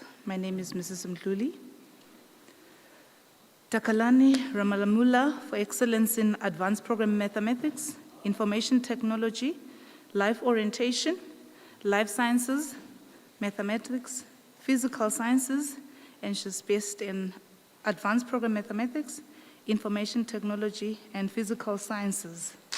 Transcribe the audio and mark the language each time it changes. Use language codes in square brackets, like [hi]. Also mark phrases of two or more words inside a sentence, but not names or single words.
[en] My name is Mrs. Mdluli. Takalani Ramalamula for excellence in advanced program mathematics, information technology, life orientation, life sciences, mathematics, physical sciences, and she's based in advanced program mathematics, information technology, and physical sciences.